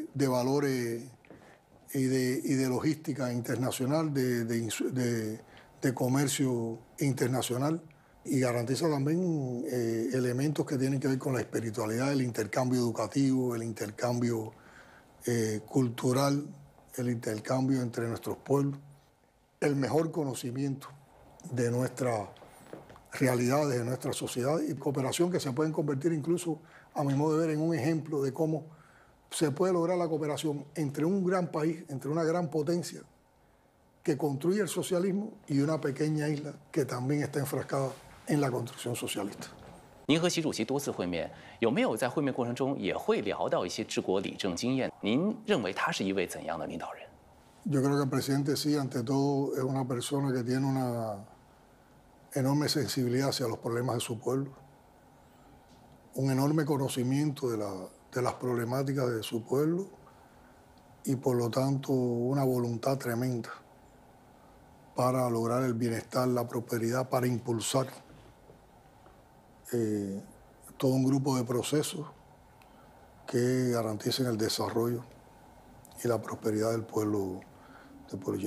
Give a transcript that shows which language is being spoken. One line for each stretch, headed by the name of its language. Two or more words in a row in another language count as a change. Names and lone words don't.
Spanish: valores y de logística internacional, de comercio internacional, y garantiza también elementos que tienen que ver con la espiritualidad, el intercambio educativo, el intercambio cultural, el intercambio entre nuestros pueblos, el mejor conocimiento de nuestras realidades, de nuestra sociedad, y cooperación que se pueden convertir incluso, a mi modo de ver, en un ejemplo de cómo se puede lograr la cooperación entre un gran país, entre una gran potencia que construye el socialismo y una pequeña isla que también está enfrascada en la construcción socialista.
Chinese: 您和习主席多次会面，有没有在会面过程中也会聊到一些治国理政经验？您认为他是一位怎样的领导人？
Spanish: Yo creo que el presidente sí, ante todo, es una persona que tiene una enorme sensibilidad hacia los problemas de su pueblo, un enorme conocimiento de las problemáticas de su pueblo y por lo tanto una voluntad tremenda para lograr el bienestar, la prosperidad, para impulsar todo un grupo de procesos que garanticen el desarrollo y la prosperidad del pueblo chino.